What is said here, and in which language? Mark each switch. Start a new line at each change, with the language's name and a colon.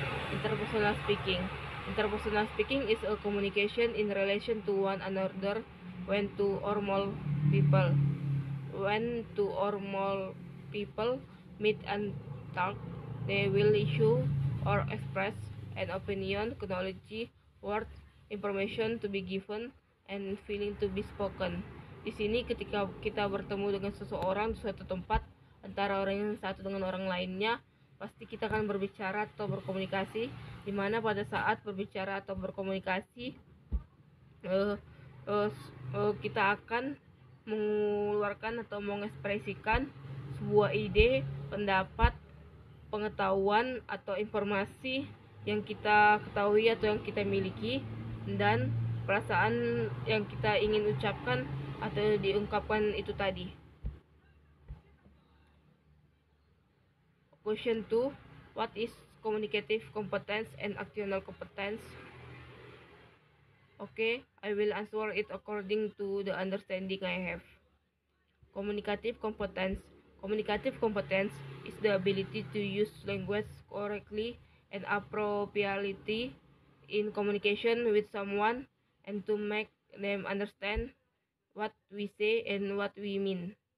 English: Interpersonal speaking. Interpersonal speaking is a communication in relation to one another when two or more people. When two or more people meet and talk, they will issue or express an opinion, knowledge, words, information to be given, and feeling to be spoken.
Indonesian: Di sini ketika kita bertemu dengan seseorang di suatu tempat, antara orang yang satu dengan orang lainnya, pasti kita akan berbicara atau berkomunikasi, di mana pada saat berbicara atau berkomunikasi, eh, kita akan mengeluarkan atau mengekspresikan sebuah ide, pendapat, pengetahuan atau informasi yang kita ketahui atau yang kita miliki, dan perasaan yang kita ingin ucapkan atau diungkapkan itu tadi.
English: Question 2. What is communicative competence and actional competence? Okay, I will answer it according to the understanding I have. Communicative competence. Communicative competence is the ability to use language correctly and appropriately in communication with someone and to make them understand what we say and what we mean.